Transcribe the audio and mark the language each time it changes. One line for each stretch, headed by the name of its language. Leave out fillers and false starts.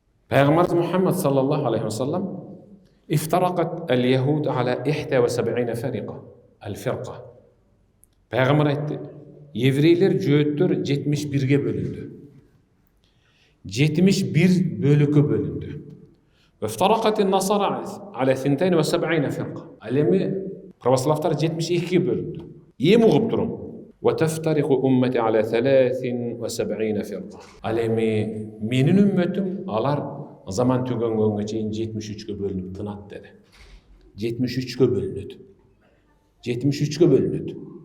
Kyrgyz: Пайгамбарыбыз Мухаммад саллаллаху алейхи ва саллам
Arabic: افترقت اليهود على 71 فرقة الفرقة.
Kyrgyz: Пайгамбар айтты, еврейлер жөөттөр 71-ге бөлүндү. 71 bölükкө бөлүндү.
Arabic: وافترقت النصارى على 72 فرقة.
Kyrgyz: Ал эми православтар 72-ге бөлүндү. Эми угуп турум.
Arabic: وتفترق أمتي على 73 فرقة.
Kyrgyz: Ал эми менин үммөтүм алар заман түгөнгөнгө чейин 73-ге бөлүнүп тынат деди. 73-ге бөлүнөт. 73-ге бөлүнөт.